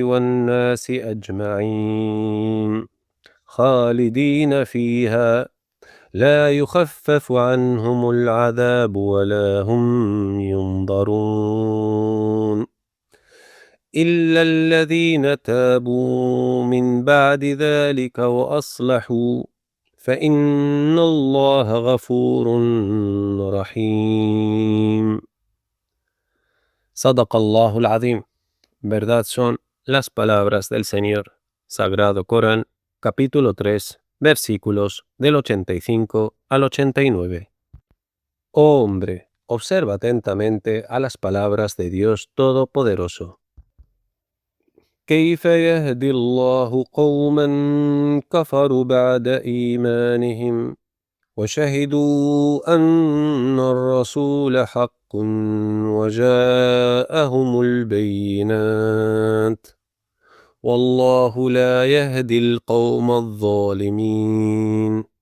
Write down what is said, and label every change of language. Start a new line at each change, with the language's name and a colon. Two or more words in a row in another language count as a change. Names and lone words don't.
Arabic: والناس أجمعين خالدين فيها لا يخفف عنهم العذاب ولا هم ينظرون إلا الذين تابوا من بعد ذلك وأصلحوا فإن الله غفور رحيم. صدق الله العظيم.
Spanish: Verdad son las palabras del Señor. Sagrado Corán, capítulo 3, versículos del 85 al 89. Oh hombre, observa atentamente a las palabras de Dios Todopoderoso.
Arabic: كيف يهدي الله قوما كفروا بعد إيمانهم وشهدوا أن الرسول حق وجاءهم البينات والله لا يهدي القوم الظالمين